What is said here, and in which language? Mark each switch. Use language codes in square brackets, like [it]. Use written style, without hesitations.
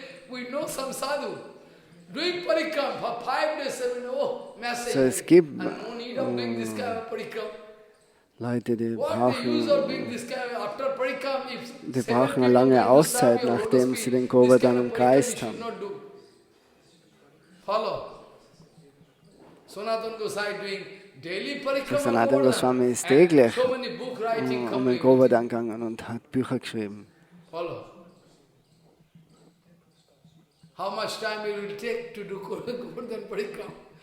[en] We know some sadhu doing parikram for 5 days, 7 days. Oh, message. [de] So es gibt [en] no need of doing this kind of parikram. [de] Leute, die [en] What the use of doing this kind of after parikram if [de] brauchen eine lange Auszeit, nachdem sie den Govardhan umkreist haben. [en] Follow. Sanatana Goswami doing daily parikram. [de] Sanatana Goswami ist täglich den Govardhan gegangen und hat Bücher geschrieben. [en] Follow. How much time it will take to do Govardhan Parikram?